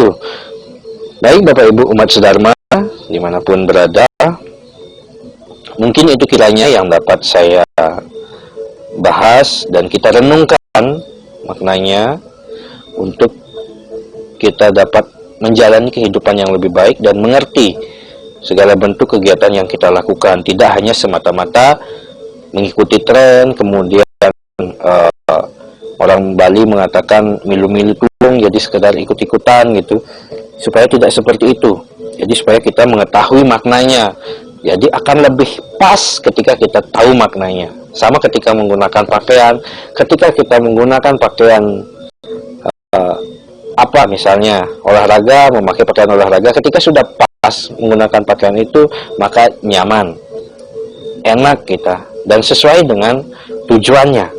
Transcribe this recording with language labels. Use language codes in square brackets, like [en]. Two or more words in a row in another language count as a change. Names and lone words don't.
[id] Baik Bapak Ibu umat sedharma dimanapun berada, mungkin itu kiranya yang dapat saya bahas dan kita renungkan maknanya untuk kita dapat menjalani kehidupan yang lebih baik dan mengerti segala bentuk kegiatan yang kita lakukan, tidak hanya semata-mata mengikuti tren. Kemudian orang Bali mengatakan [ban] milu-milu tulung, [id] jadi sekedar ikut-ikutan gitu. Supaya tidak seperti itu. Jadi supaya kita mengetahui maknanya. Jadi akan lebih pas ketika kita tahu maknanya. Sama ketika menggunakan pakaian. Ketika kita menggunakan pakaian apa misalnya olahraga, memakai pakaian olahraga, ketika sudah pas menggunakan pakaian itu, maka nyaman, enak kita, dan sesuai dengan tujuannya.